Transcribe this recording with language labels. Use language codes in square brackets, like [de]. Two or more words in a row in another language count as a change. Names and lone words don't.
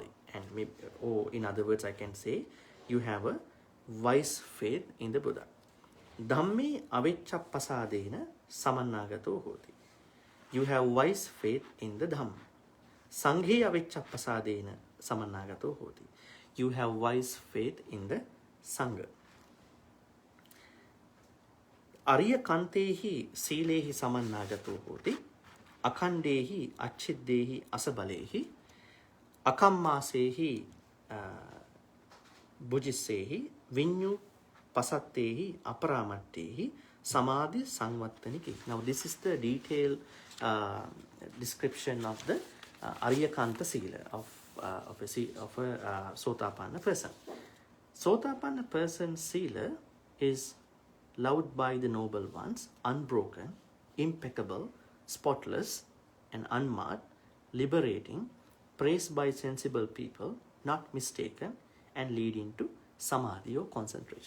[en] And maybe, or in other words, I can say, you have a wise faith in the Buddha. [pi] Dhamme Avecchappasadena Samannagato Hoti. [en] You have wise faith in the Dhamma. [pi] Sanghe Avecchappasadena Samannagato Hoti. [en] You have wise faith in the Sangha. [pi] Ariya Kantehi Silehi Samannagato Hoti. Akandehi Achiddehi Asabalehi. Akammasehi Bujisehi. Vinyu Pasattehi Aparamattehi. Samadhi Sangvattaniki. [en] Now this is the detailed description of the [pi] Ariyakanta Sila [en] of a Sotāpanna person. Sotāpanna person's Sila is loved by the noble ones, unbroken, impeccable, spotless, and unmarred, liberating, praised by sensible people, not mistaken, and leading to Samadhi or concentration.